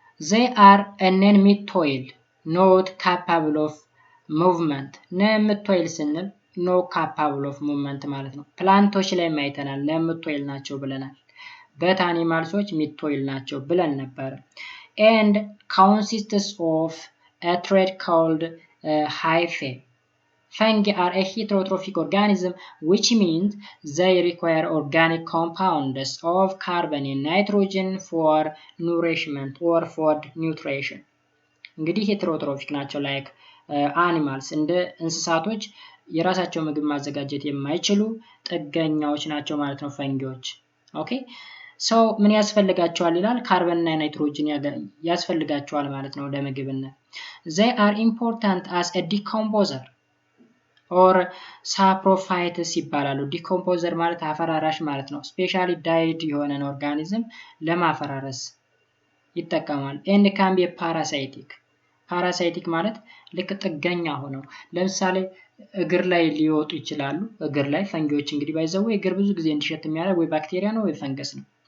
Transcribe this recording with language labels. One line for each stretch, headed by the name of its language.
English: they are a non-mitoid not capable of movement non-mitoid ስንል no capable of movement ማለት ነው።
Amharic: ፕላንቶች ላይ አይተናል
English: non-mitoid ናቸው ብለናል።
Amharic: በት አኒማልሶች ሚቶይል ናቸው ብለን ነበር።
English: and consists of a thread called hyphae. Fungi are a heterotrophic organism, which means they require organic compounds of carbon and nitrogen for nourishment or for nutrition.
Amharic: እንግዲህ ሄትሮትሮፊክ ናቸው
English: like animals
Amharic: እንደ እንስሳቶች የራሳቸው ምግብ ማዘጋጀት የማይችሉ ጥገኛዎች ናቸው ማለት ነው ፈንጊዎች። ኦኬ ሶ ምን ያስፈልጋቸዋል ይላል? ካርበን እና ናይትሮጅን ያስፈልጋቸዋል ማለት ነው ለምግብነት።
English: they are important as a decomposer or saprophytes
Amharic: ይባላሉ። ዲኮምፖዘር ማለት አፈራራሽ ማለት ነው። ስፔሻሊ ዳይድ የሆነን ኦርጋኒዝም ለማፈራረስ ይጠቀማል።
English: and can be parasitic
Amharic: ፓራሳይቲክ ማለት ልክ ጥገኛ ሆነው ለምሳሌ እግር ላይ ሊወጡ ይችላሉ። እግር ላይ ፈንጊዎች እንግዲህ ባይዘው እግር ብዙ ጊዜ እንዲሸት የሚያደርግ ወይ ባክቴሪያ ነው ወይ ፈንገስ ነው።